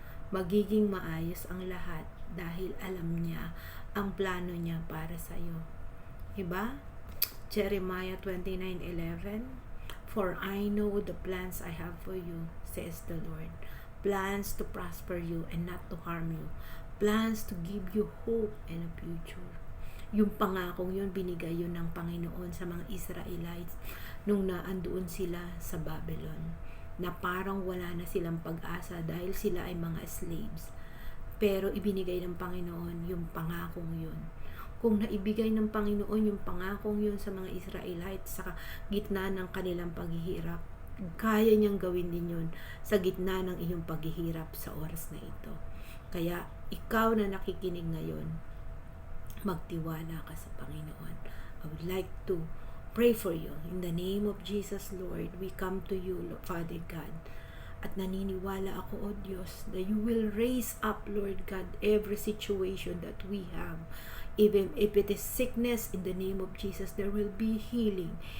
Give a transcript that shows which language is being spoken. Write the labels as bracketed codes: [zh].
[tl] Magiging maayos ang lahat dahil alam niya ang plano niya para sa iyo. Diba? [en] Jeremiah 29:11, "For I know the plans I have for you, says the Lord. Plans to prosper you and not to harm you. Plans to give you hope and a future." [tl] Yung pangakong yun, binigay yun ng Panginoon sa mga Israelites nung naandoon sila sa Babylon, na parang wala na silang pag-asa dahil sila ay mga slaves. Pero ibinigay ng Panginoon yung pangakong yun. Kung naibigay ng Panginoon yung pangakong yun sa mga Israelites sa gitna ng kanilang paghihirap, kaya niyang gawin din yun sa gitna ng iyong paghihirap sa oras na ito. Kaya ikaw na nakikinig ngayon, magtiwala ka sa Panginoon. [en] I would like to pray for you. In the name of Jesus, Lord, we come to you, Lord, Father God. [tl] At naniniwala ako, O Diyos, [en] that you will raise up, Lord God, every situation that we have. Even if it is sickness, in the name of Jesus, there will be healing.